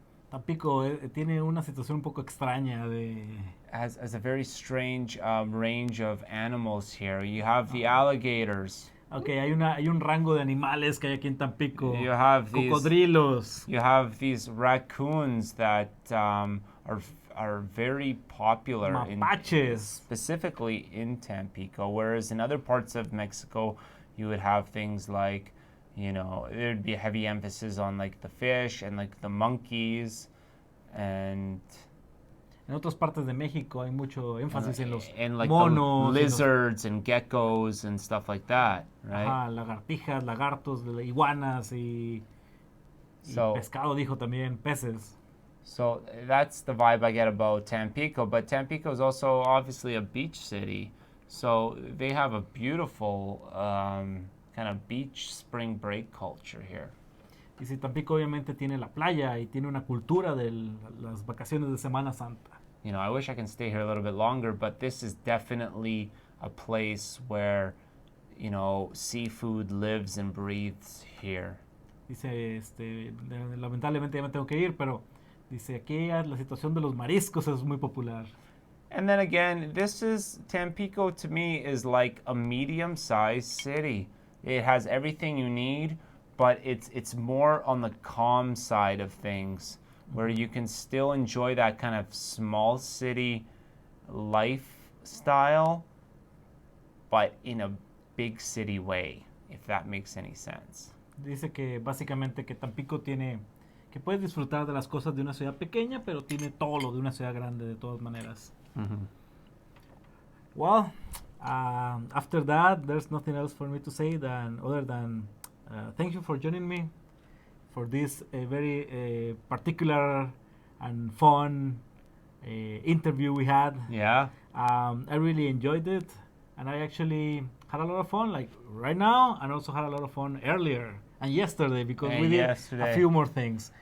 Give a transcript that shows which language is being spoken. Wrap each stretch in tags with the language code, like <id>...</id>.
<es>Tampico tiene una situación un poco extraña de...</es> <en>has a very strange range of animals here. You have the alligators.</en> <es>Okay, hay un rango de animales que hay aquí en Tampico.</es> <en>You have these</en> <es>Cocodrilos.</es> <en>You have these raccoons that are very popular</en> <es>Mapaches.</es> <en>specifically in Tampico, whereas in other parts of Mexico you would have things like, there'd be a heavy emphasis on like the fish and like the monkeys and</en> <es>En otras partes de México hay mucho énfasis en los</es> <en>and like</en> <es>monos,</es> <en>the lizards and geckos and stuff like that, right?</en> <es>Ajá, lagartijas, lagartos, iguanas y pescado, dijo también, peces.</es> <en>So that's the vibe I get about Tampico, but Tampico is also obviously a beach city, so they have a beautiful kind of beach spring break culture here.</en> <es>Y si Tampico obviamente tiene la playa y tiene una cultura de las vacaciones de Semana Santa.</es> <en>I wish I can stay here a little bit longer, but this is definitely a place where, seafood lives and breathes here.</en> <es>Dice, lamentablemente ya me tengo que ir, pero dice, aquí la situación de los mariscos es muy popular.</es> <en>And then again, Tampico to me is like a medium-sized city. It has everything you need, but it's more on the calm side of things, where you can still enjoy that kind of small city lifestyle, but in a big city way, if that makes any sense.</en> <es>Dice que básicamente que Tampico que puedes disfrutar de las cosas de una ciudad pequeña, pero tiene todo lo de una ciudad grande de todas maneras. Mm-hmm.</es> <en>Well, after that, there's nothing else for me to say other than thank you for joining me for this very particular and fun interview we had. Yeah. I really enjoyed it, and I actually had a lot of fun, like right now, and also had a lot of fun earlier and yesterday because we did a few more things.</en>